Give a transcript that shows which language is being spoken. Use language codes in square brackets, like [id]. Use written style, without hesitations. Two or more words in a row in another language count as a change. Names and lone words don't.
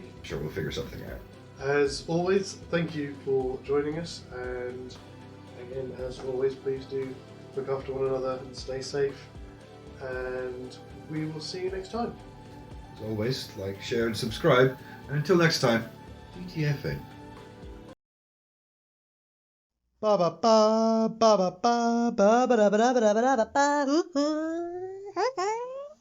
[en] Sure, we'll figure something out. As always, thank you for joining us, and again, as always, please do look after one another and stay safe, and we will see you next time. As always, like, share and subscribe, and until next time, DTFN. Ba ba ba ba ba ba ba ba ba ba ba ba ba ba ba.